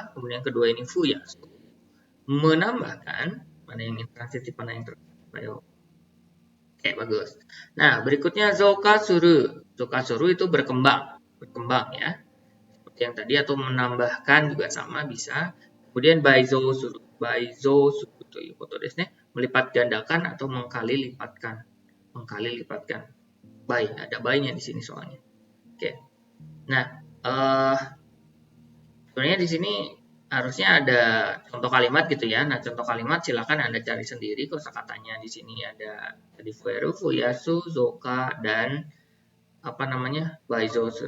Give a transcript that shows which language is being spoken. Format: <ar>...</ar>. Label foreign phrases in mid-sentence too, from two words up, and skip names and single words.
<id>Kemudian kedua ini fuyasu, menambahkan. Mana yang intransitif, mana yang tertambah. Ayo. Oke, bagus. Nah, berikutnya zokasuru. Zokasuru itu berkembang ya. Seperti yang tadi, atau menambahkan juga sama bisa.</id> <ja>Kemudian 倍増するということですね.</ja> <id>Melipat gandakan atau mengkali lipatkan. Bai, ada bainya di sini soalnya. Oke. Nah, sebenarnya di sini harusnya ada contoh kalimat gitu ya. Nah, contoh kalimat silakan Anda cari sendiri. Kosakatanya di sini ada tadi fueru, fuyasu, zoka, dan baizosu.</id>